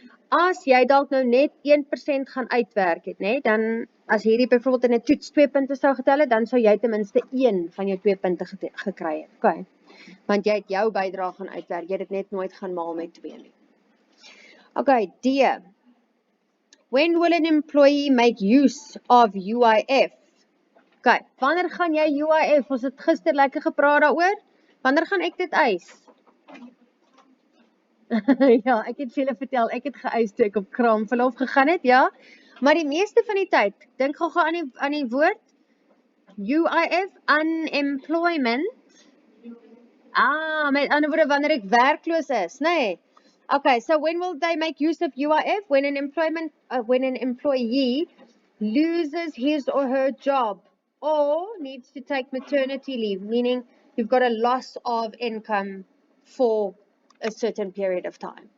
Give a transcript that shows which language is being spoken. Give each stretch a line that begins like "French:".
Afrikaans: As jy dalk nou net 1% gaan uitwerk het, nee, dan as hierdie byvoorbeeld in 'n toets 2 punte sou getel het, dan sou jy ten minste 1 van jou 2 punte gekry het. Okay. Want jy het jou bydrae gaan uitwerk, jy het dit net nooit gaan maal met 2 nie.
English: Okay, D. When will an employee make use of UIF?
Afrikaans: Okay, wanneer gaan jy UIF? Ons het gister lekker gepraat daaroor. Wanneer gaan ek dit eis? Ja, ek het vir julle vertel, ek het geëis toe ek op kraamverlof gegaan het, ja. Maar die meeste van die tyd, dink gou aan die woord UIF, unemployment. Met ander woorde wanneer ek werkloos is, nee.
English: Okay, so when will they make use of UIF? When an employee loses his or her job or needs to take maternity leave, meaning you've got a loss of income for a certain period of time.